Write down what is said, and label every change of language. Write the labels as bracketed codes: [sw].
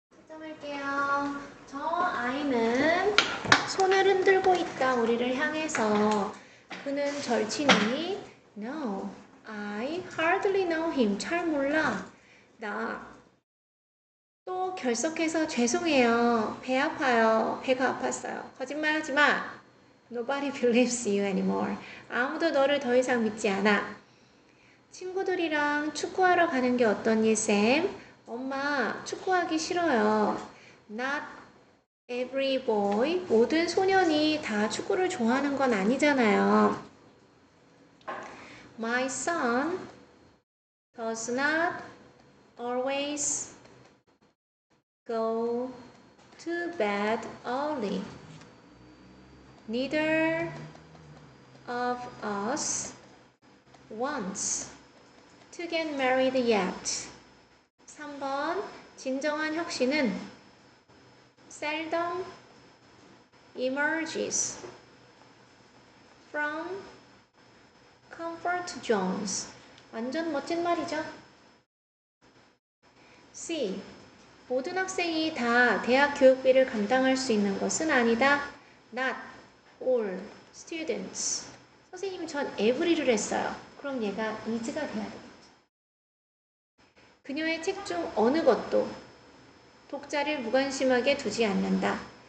[ko] 점할게요. 저 아이는 손을 흔들고 있다. 우리를 향해서. 그는 절친이니? [en] No, I hardly know him. [ko] 잘 몰라. 나 또 결석해서 죄송해요. 배 아파요. 배가 아팠어요. 거짓말하지 마. [en] Nobody believes you anymore. [ko] 아무도 너를 더 이상 믿지 않아. 친구들이랑 축구하러 가는 게 어떠니, 쌤? 엄마, 축구하기 싫어요. [en] Not every boy, [ko] 모든 소년이 다 축구를 좋아하는 건 아니잖아요. [en] My son does not always go to bed early. Neither of us wants to get married yet. [ko] 3번 진정한 혁신은 [en] seldom emerges from comfort zones. [ko] 완전 멋진 말이죠. C. 모든 학생이 다 대학 교육비를 감당할 수 있는 것은 아니다. [en] Not all students. [ko] 선생님이 전 every를 했어요. 그럼 얘가 is가 돼야 되겠죠. 그녀의 책 중 어느 것도 독자를 무관심하게 두지 않는다.